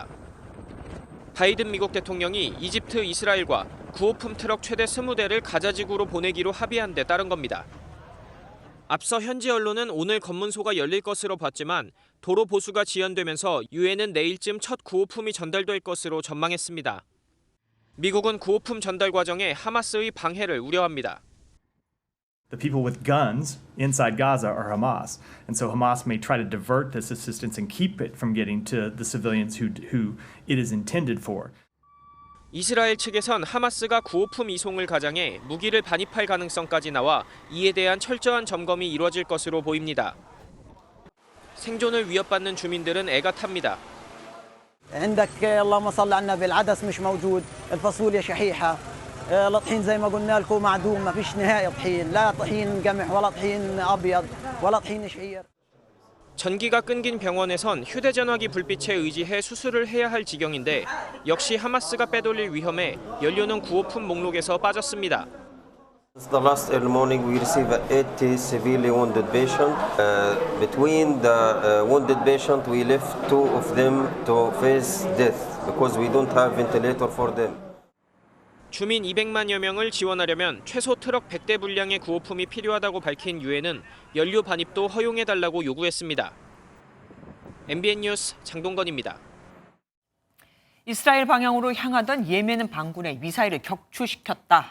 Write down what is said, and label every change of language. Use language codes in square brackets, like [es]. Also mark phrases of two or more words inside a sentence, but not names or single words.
[ko] 바이든 미국 대통령이 이집트, 이스라엘과 구호품 트럭 최대 20대를 가자 지구로 보내기로 합의한 데 따른 겁니다. 앞서 현지 언론은 오늘 검문소가 열릴 것으로 봤지만 도로 보수가 지연되면서 유엔은 내일쯤 첫 구호품이 전달될 것으로 전망했습니다. 미국은 구호품 전달 과정에 하마스의 방해를 우려합니다. [en] The people with guns inside Gaza are Hamas, and so Hamas may try to divert this assistance and keep it from getting to the civilians who it is intended for. [ko] 이스라엘 측에선 하마스가 구호품 이송을 가장해 무기를 반입할 가능성까지 나와 이에 대한 철저한 점검이 이루어질 것으로 보입니다. 생존을 위협받는 주민들은 애가 탑니다. [ar] عندك اللهم صل على النبي العدس مش موجود الفاصوليا شحيحه الطحين زي ما قلنا لكم معدوم ما فيش نهائي طحين لا طحين قمح ولا طحين ابيض ولا طحين شعير. [ko] 전기가 끊긴 병원에선 휴대전화기 불빛에 의지해 수술을 해야 할 지경인데 역시 하마스가 빼돌릴 위험에 연료는 구호품 목록에서 빠졌습니다. [en] Since the last early morning, we received 80 severely wounded patients. Between the wounded patients, we left 2 of them to face death because we don't have ventilator for them. [ko] 주민 200만여 명을 지원하려면 최소 트럭 100대 분량의 구호품이 필요하다고 밝힌 유엔은 연료 반입도 허용해달라고 요구했습니다. MBN 뉴스 장동건입니다. 이스라엘 방향으로 향하던 예멘 반군의 미사일을 격추시켰다.